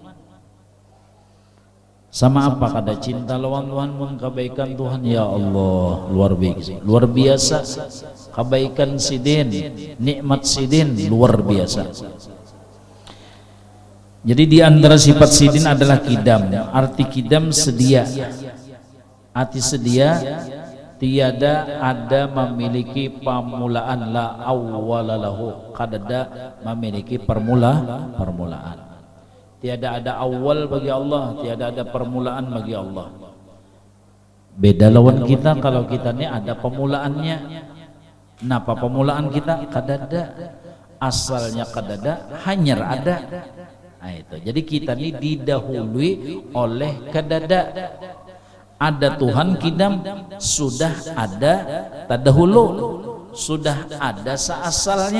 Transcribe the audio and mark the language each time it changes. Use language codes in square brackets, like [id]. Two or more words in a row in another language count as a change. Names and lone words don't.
[bjn] Sama apa kada cinta lawan Tuhan mun kebaikan Tuhan, ya Allah luar biasa kebaikan sidin, nikmat sidin luar biasa. Jadi di antara sifat sidin adalah kidam. Arti kidam sedia. Arti sedia, tiada ada memiliki permulaan, [ar] لا أول له, [bjn] kadada memiliki permulaan. Tiada ada awal bagi Allah, tiada ada permulaan bagi Allah. Beda lawan kita, kalau kita ini ada permulaannya. Napa permulaan kita? Kadada. Asalnya kadada, hanyar ada. Nah, itu. Jadi kita ini didahului oleh kedada. Ada Tuhan kidam, sudah ada tadahulu, sudah ada seasalnya.